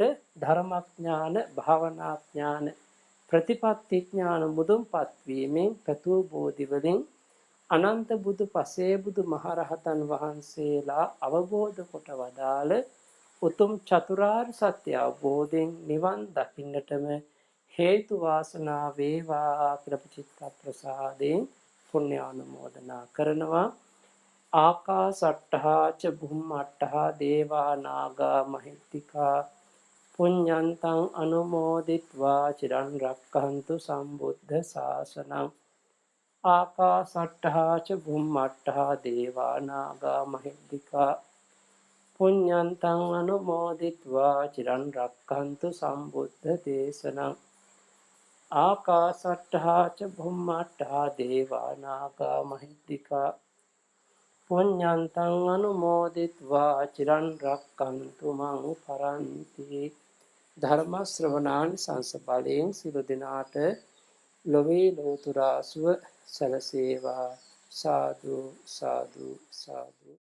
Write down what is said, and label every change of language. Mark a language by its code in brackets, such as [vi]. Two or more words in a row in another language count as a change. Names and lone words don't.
[si] ධර්මඥාන භාවනාඥාන ප්‍රතිපත්ති ඥාන මුදුන්පත් වීමෙන් ප්‍රතු බෝධි වලින් අනන්ත බුදු පසේ බුදු මහරහතන් වහන්සේලා අවබෝධ කොට වදාළ උතුම් චතුරාර්ය සත්‍ය අවබෝධයෙන් නිවන් දකින්නටම හේතු වාසනා වේවා කියලා චිත්ත ප්‍රසාදයෙන් පුණ්‍ය ආනුමෝදනා කරනවා. [pi] ආකාසට්ඨා ච බුම්මට්ඨා දේවා නාග මහිත්‍තිකා පුඤ්ඤන්තං අනුමෝදිත්වා චිරන් රක්ඛන්තු සම්බුද්ධ ශාසනං. ආකාසට්ඨා ච බුම්මට්ඨා දේවා නාග මහිත්‍තිකා පුඤ්ඤන්තං අනුමෝදිත්වා චිරන් රක්ඛන්තු සම්බුද්ධ දේශනං. ආකාසට්ඨා ච බුම්මට්ඨා දේවා නාග මහිත්‍තිකා පුඤ්ඤන්තං අනුමෝදිත්වා චිරන් රක්ඛන්තු මං පරන්ති. [si] ධර්ම ශ්‍රවණාන් සංසබලයෙන් සියලු දෙනාට ලොවේ ලෝතුරා සුව සැලසේවා. සාදු සාදු සාදු.